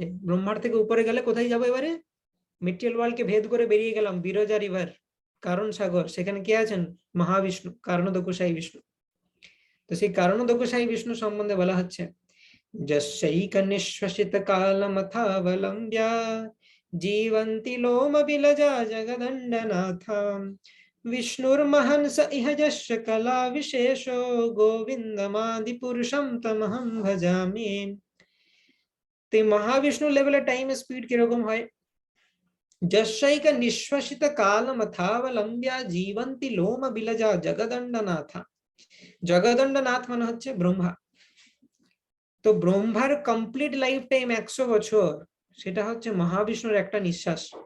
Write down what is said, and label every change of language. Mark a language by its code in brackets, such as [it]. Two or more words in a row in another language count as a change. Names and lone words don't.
[bn] ব্রহ্মার থেকে উপরে গেলে কোথায় যাবো এবারে, [en] material worldকে [bn] ভেদ করে বেরিয়ে গেলাম বিরজা রিভার, কারণ সাগর, সেখানে কে আছেন, মহাবিষ্ণু, কারণদকোষাই বিষ্ণু। তো সেই কারণদকোষাই বিষ্ণু সম্বন্ধে বলা হচ্ছে, [sa] যস্যৈক নিঃশ্বসিত কালমথাবলম্ব্যা জীবন্তি লোম বিলজা জগদণ্ডনাথ, विष्णुर्महन् स इह यस्य कला विशेषो गोविंदमादि पुरुषम तमहं भजामि। [bn] তো মহাবিষ্ণু লেভেলে [en] time speed [bn] কিরকম হয়, [sa] যস্যৈক নিঃশ্বাসিত কালমথাবলম্ব্যা জীবন্তি লোম বিলজা জগদণ্ডনাথ। [bn] জগদণ্ডনাথ মানে হচ্ছে ব্রহ্মা। তো ব্রহ্মার [en] complete life time [bn] 100 বছর, সেটা হচ্ছে মহাবিষ্ণুর একটা নিঃশ্বাস।